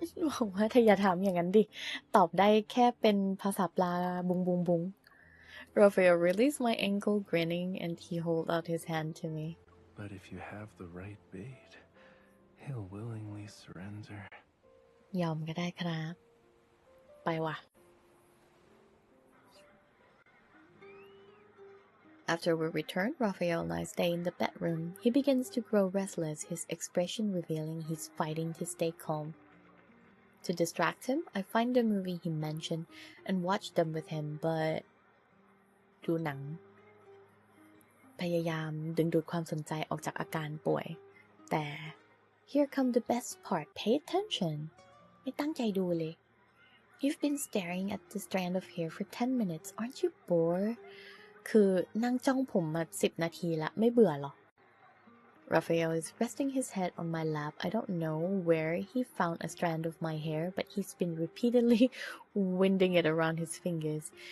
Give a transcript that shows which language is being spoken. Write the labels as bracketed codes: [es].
[th] บอกว่าเธออย่าถามอย่างนั้นดิตอบได้แค่เป็นภาษาปลาบุงบุงบุง [en] Raphael released my ankle grinning and he held out his hand to me. But if you have the right bait, he'll willingly surrender. [th] ยอมก็ได้ครับไปว่ะ [en] After we return, Raphael and I stay in the bedroom. He begins to grow restless, his expression revealing he's fighting to stay calm. To distract him, I find the movie he mentioned and watch them with him, but [th] ดูหนังพยายามดึงดูดความสนใจออกจากอาการป่วยแต่ [en] Here come the best part. Pay attention. [th] ไม่ตั้งใจดูเลย [en] You've been staring at the strand of hair for 10 minutes. Aren't you bored? [th] คือนั่งจ้องผมมา10 นาทีละไม่เบื่อหรอ [en] Raphael is resting his head on my lap. I don't know where he found a strand of my hair, but he's been repeatedly winding it around his fingers.